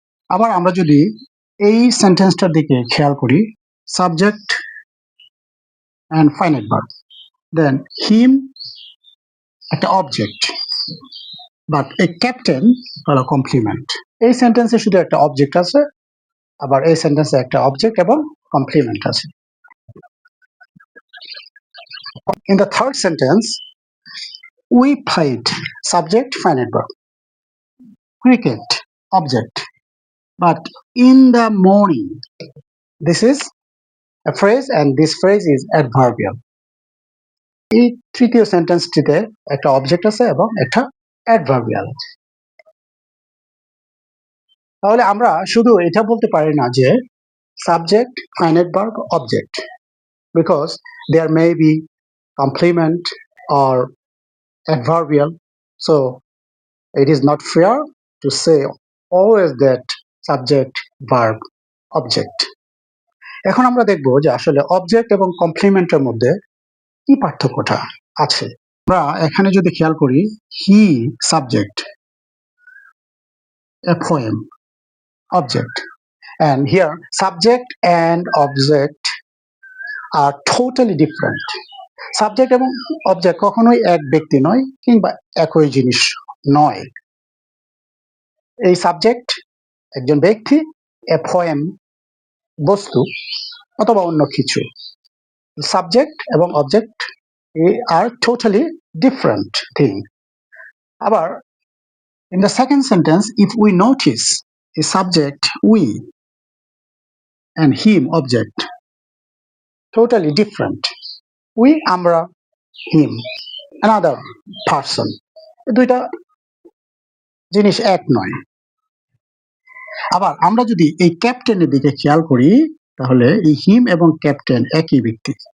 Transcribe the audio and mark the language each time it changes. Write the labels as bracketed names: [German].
[Bangla] আবার আমরা যদি এই সেন্টেন্সটার দিকে খেয়াল করি, [English] subject and finite verb, [Bangla] দেন হিম একটা অবজেক্ট, বাট এ ক্যাপ্টেন হলো কমপ্লিমেন্ট। এই সেন্টেন্সে শুধু একটা অবজেক্ট আছে, আবার এই সেন্টেন্সে একটা অবজেক্ট এবং কমপ্লিমেন্ট আছে। [English] In the third sentence, we played, subject, finite verb, cricket, object, but in the morning, this is a phrase and this phrase is adverbial. [Bangla] এই তৃতীয় সেন্টেন্সটিতে একটা অবজেক্ট আছে এবং একটা অ্যাডভার্বিয়াল আছে। তাহলে আমরা শুধু এটা বলতে পারি না যে subject, finite verb, object, [English] because there may be complement or adverbial, so it is not fair to say always that subject, verb, object. [Bangla] এখন আমরা দেখব যে আসলে অবজেক্ট এবং কমপ্লিমেন্টের মধ্যে কি পার্থক্যটা আছে। আমরা এখানে যদি খেয়াল করি, [English] He subject, a poem object, and here subject and object are totally different. [Bangla] Subject এবং অবজেক্ট কখনোই এক ব্যক্তি নয় কিংবা একই জিনিস নয়। এই সাবজেক্ট একজন ব্যক্তি, এ পোয়েম বস্তু অথবা অন্য কিছু। সাবজেক্ট এবং অবজেক্ট [English] আর totally different thing. আবার in the second sentence, if we notice a subject we and him object, totally different. [Bangla] We, আমরা, him, [English] another person, [Bangla] দুইটা জিনিস এক নয়। আবার আমরা যদি এই ক্যাপ্টেনের দিকে খেয়াল করি, তাহলে এই হিম এবং ক্যাপ্টেন একই ব্যক্তি।